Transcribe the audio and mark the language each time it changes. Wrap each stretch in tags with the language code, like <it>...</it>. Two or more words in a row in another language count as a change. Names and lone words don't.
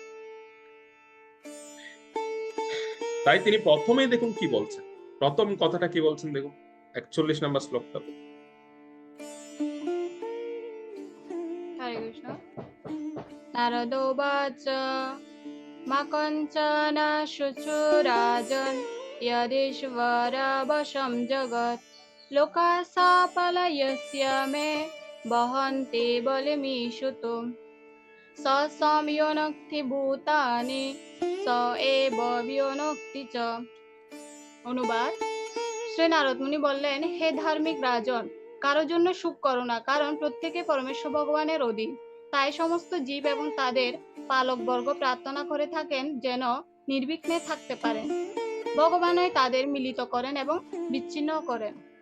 <bn>তাই তিনি প্রথমেই দেখুন কি বলছেন, প্রথম কথাটা কি বলছেন দেখুন 41 নম্বর শ্লোকটা।</bn> <sa>হরে কৃষ্ণ। নারদোবাচ মা কঞ্চন শুচুরাজন यदीश्वरवशं जगत् लोकासापलयस्य मे वहन्ति बलिमीशुतो स संयोनक्ति भूतानि स एव वियोनक्ति च।</sa> <bn>অনুবাদ: শ্রী নারদ মুনি বললেন, হে ধার্মিক রাজন, কারোর জন্য সুখ করো না, কারণ প্রত্যেকে পরমেশ্বর ভগবানের অধীন। তাই সমস্ত জীব এবং তাদের পালকবর্গ প্রার্থনা করে থাকেন যেন নির্বিঘ্নে থাকতে পারেন। ভগবানই তাদের মিলিত করেন এবং বিচ্ছিন্ন করেন।</bn>